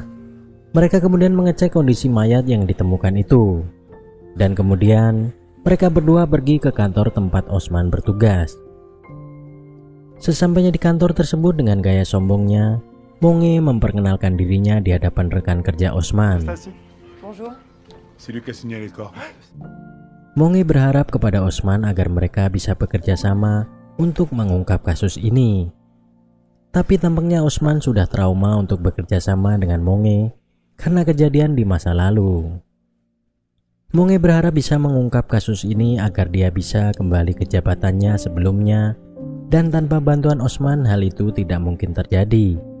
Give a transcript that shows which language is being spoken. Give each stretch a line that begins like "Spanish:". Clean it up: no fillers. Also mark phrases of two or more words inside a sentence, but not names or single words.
Indonesian: Mereka kemudian mengecek kondisi mayat yang ditemukan itu. Dan kemudian mereka berdua pergi ke kantor tempat Osman bertugas. Sesampainya di kantor tersebut, dengan gaya sombongnya, Monge memperkenalkan dirinya di hadapan rekan kerja Osman.
French: Bonjour. C'est lui qui a signé les corps.
Indonesian: Monge berharap kepada Osman agar mereka bisa bekerja sama untuk mengungkap kasus ini. Tapi tampaknya Osman sudah trauma untuk bekerja sama dengan Monge karena kejadian di masa lalu. Monge berharap bisa mengungkap kasus ini agar dia bisa kembali ke jabatannya sebelumnya, dan tanpa bantuan Osman hal itu tidak mungkin terjadi.